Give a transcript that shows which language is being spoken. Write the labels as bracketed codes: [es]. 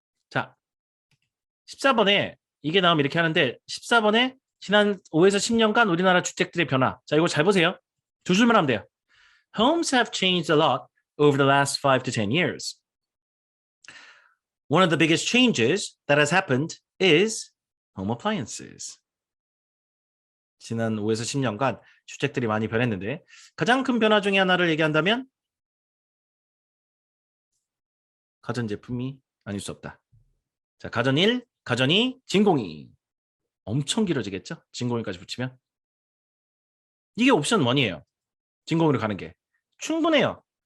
[ko] 자, 14번에 이게 나오면 이렇게 하는데 14번에 지난 5에서 10년간 우리나라 주택들의 변화. 자, 이거 잘 보세요. 두 줄만 하면 돼요. [en] Homes have changed a lot over the last 5 to 10 years. One of the biggest changes that has happened is home appliances. [ko] 지난 5에서 10년간 주택들이 많이 변했는데 가장 큰 변화 중에 하나를 얘기한다면 가전제품이 아닐 수 없다. 자, 가전 1, 가전 2, 진공 2. 엄청 길어지겠죠? 진공 2까지 붙이면. 이게 옵션 1이에요. 진공으로 가는 게. 충분해요.